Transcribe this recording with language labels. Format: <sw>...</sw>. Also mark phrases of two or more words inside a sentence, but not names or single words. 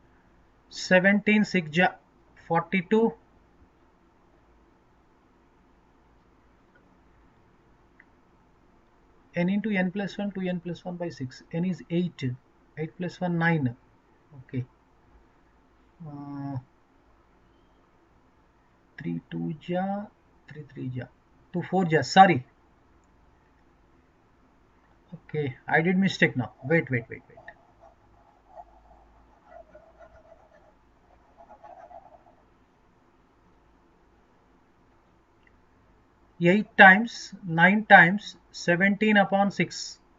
<en>Seventeen 6 ja, 42. n into n plus 1 to n plus 1 by 6. N is 8. 8 plus 1 9. Okay. 3 2 ja, 3 3 ja, 2 4 ja. Sorry. Okay, I did mistake now. Wait. 8 times 9 times 17 upon 6.</en>